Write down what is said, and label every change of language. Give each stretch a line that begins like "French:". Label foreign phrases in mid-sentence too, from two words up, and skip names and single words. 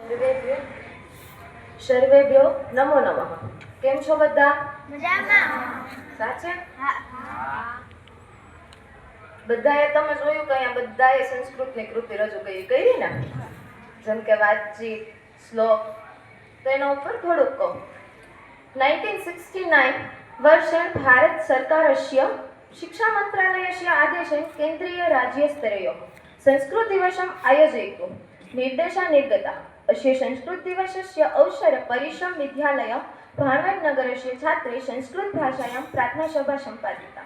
Gujarati: સર્વેભ્યો નમો નમઃ. કેમ છો બધા? મજામાં. સાચે? બધાએ તમે જોયું કે અહીંયા બધાએ સંસ્કૃતની કૃતિ રજૂ કરી ને, જેમ કે વાતચીત, શ્લોક. તો એના ઉપર થોડુંક કહું.
Sanskrit: 1969 वर्षे भारत सर्वकारस्य शिक्षा मंत्रालयस्य आदेशेन केन्द्रीय राज्यस्तरयोः संस्कृत दिवसम् आयोजयितुं निर्देशा निर्गता. अस्य संस्कृत दिवसस्य अवसरे परिश्रम विद्यालय भाणवडनगरस्य छात्रे संस्कृत भाषायां प्रार्थनासभा सम्पादिता.